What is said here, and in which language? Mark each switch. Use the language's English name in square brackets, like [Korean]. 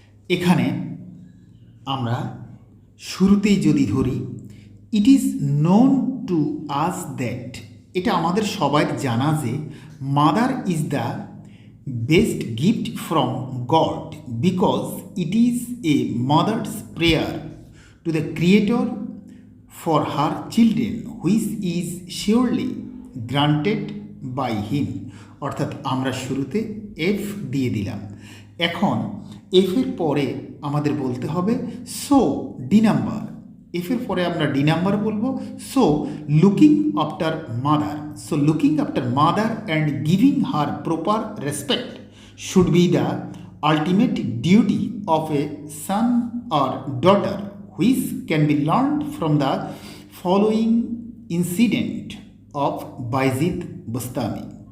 [Bangla] এখানে আমরা শুরুতেই যদি ধরি, [English] it is known to us that, [Bangla] এটা আমাদের সবাই জানা যে [English] Mother is the best gift from God because it is a mother's prayer to the Creator for her children, which is surely granted by him. [Bangla] অর্থাৎ আমরা শুরুতে F দিয়ে দিলাম। এখন এফের পরে আমাদের বলতে হবে সো ডি নাম্বার। এফের পরে আমরা ডি নাম্বার বলবো। [English] So looking after mother, so looking after mother and giving her proper respect should be the ultimate duty of a son or daughter, which can be learned from the following incident of Bayazid Bostami.